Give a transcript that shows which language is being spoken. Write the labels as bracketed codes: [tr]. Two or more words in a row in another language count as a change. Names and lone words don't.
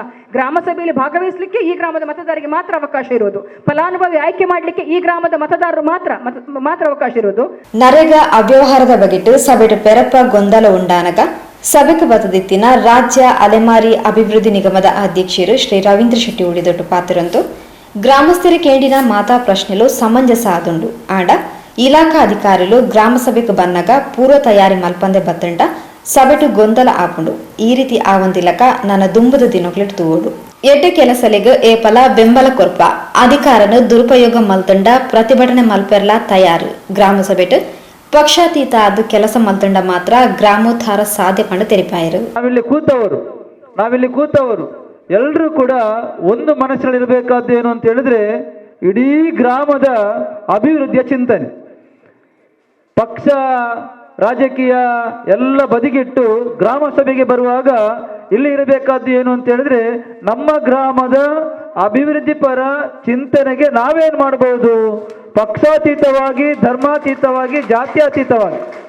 [kn] ಗ್ರಾಮ ಸಭೆಯಲ್ಲಿ ಭಾಗವಹಿಸಲಿಕ್ಕೆ ಈ ಗ್ರಾಮದ ಮತದಾರರಿಗೆ ಮಾತ್ರ ಅವಕಾಶ ಇರೋದು. ಫಲಾನುಭವಿ ಆಯ್ಕೆ ಮಾಡಲಿಕ್ಕೆ ಈ ಗ್ರಾಮದ ಮತದಾರರು ಮಾತ್ರ ಅವಕಾಶ ಇರೋದು. [tcy] ನರೇಗಾ ಅವ್ಯವಹಾರದ ಬಗೆಟ್ಟು ಸಭೆಡು ಪೆರಪ್ಪ ಗೊಂದಲ ಉಂಡಾನಗ ಸಭೆಗೆ ಬತದಿತ್ತಿನ ರಾಜ್ಯ ಅಲೆಮಾರಿ ಅಭಿವೃದ್ಧಿ ನಿಗಮದ ಅಧ್ಯಕ್ಷರು ಶ್ರೀ ರವೀಂದ್ರ ಶೆಟ್ಟಿ ಉಳಿದೊಟ್ಟು ಪಾತ್ರರಂತೂ ಗ್ರಾಮಸ್ಥರ ಕೇಂಡಿನ ಮಾತಾ ಪ್ರಶ್ನೆಲು ಸಮಂಜಸ ಆದುಂಡು. ಆಂಡ ಇಲಾಖಾ ಅಧಿಕಾರಿಗಳು ಗ್ರಾಮ ಸಭೆಗೆ ಬಂದಾಗ ಪೂರ್ವ ತಯಾರಿ ಮಲ್ಪಂದೆ ಬತ್ತಂಡ ಸಭೆಟು ಗೊಂದಲ ಆಪುಂಡು. ಈ ರೀತಿ ಆವಂದಿಲಕ ನನ್ನ ದುಂಬದ ದಿನಕ್ಲಿಟ್ಟು ತೂಡು ಎಡ್ಡೆ ಕೆಲಸಲೆಗೆ ಏಪಲ ಬೆಂಬಲ ಕೊರ್ಪ ಅಧಿಕಾರನ ದುರುಪಯೋಗ ಮಲ್ತಂಡ ಪ್ರತಿಭಟನೆ ಮಲ್ಪೆರ್ಲ ತಯಾರು. ಗ್ರಾಮ ಸಭೆಟು ಪಕ್ಷಾತೀತ ಆದ ಕೆಲಸ ಮಲ್ತಂಡ ಮಾತ್ರ ಗ್ರಾಮೋದ್ಧಾರ ಸಾಧ್ಯ ಪಂಡ ತೆರಿಪಾಯರು. [kn] ನಾವಿಲ್ಲಿ ಕೂತವರು ಎಲ್ಲರೂ ಕೂಡ ಒಂದು ಮನಸ್ಸಿನಲ್ಲಿರಬೇಕಾದ್ದು ಏನು ಅಂತ ಹೇಳಿದ್ರೆ ಇಡೀ ಗ್ರಾಮದ ಅಭಿವೃದ್ಧಿಯ ಚಿಂತನೆ. ಪಕ್ಷ ರಾಜಕೀಯ ಎಲ್ಲ ಬದಿಗಿಟ್ಟು ಗ್ರಾಮ ಸಭೆಗೆ ಬರುವಾಗ ಇಲ್ಲಿ ಇರಬೇಕಾದ್ದು ಏನು ಅಂತ ಹೇಳಿದ್ರೆ ನಮ್ಮ ಗ್ರಾಮದ ಅಭಿವೃದ್ಧಿ ಪರ ಚಿಂತನೆಗೆ ನಾವೇನ್ ಮಾಡಬಹುದು, ಪಕ್ಷಾತೀತವಾಗಿ, ಧರ್ಮಾತೀತವಾಗಿ, ಜಾತ್ಯತೀತವಾಗಿ.